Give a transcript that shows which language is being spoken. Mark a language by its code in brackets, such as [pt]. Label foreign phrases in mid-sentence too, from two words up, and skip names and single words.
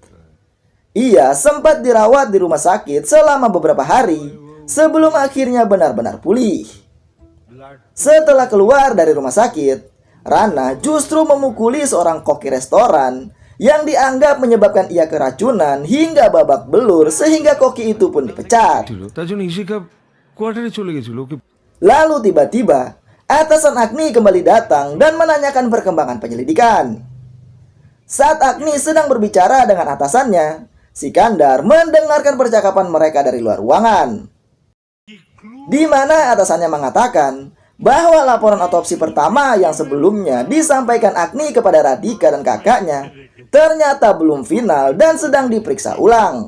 [id] Ia sempat dirawat di rumah sakit selama beberapa hari sebelum akhirnya benar-benar pulih. Setelah keluar dari rumah sakit, Rana justru memukuli seorang koki restoran yang dianggap menyebabkan ia keracunan hingga babak belur sehingga koki itu pun dipecat. [bn] তার জন্য ইশিকা কোয়ার্টারে চলে গেছিল ওকে। [id] Lalu tiba-tiba atasan Agni kembali datang dan menanyakan perkembangan penyelidikan. Saat Agni sedang berbicara dengan atasannya, Sikandar mendengarkan percakapan mereka dari luar ruangan, di mana atasannya mengatakan bahwa laporan otopsi pertama yang sebelumnya disampaikan Agni kepada Radhika dan kakaknya ternyata belum final dan sedang diperiksa ulang.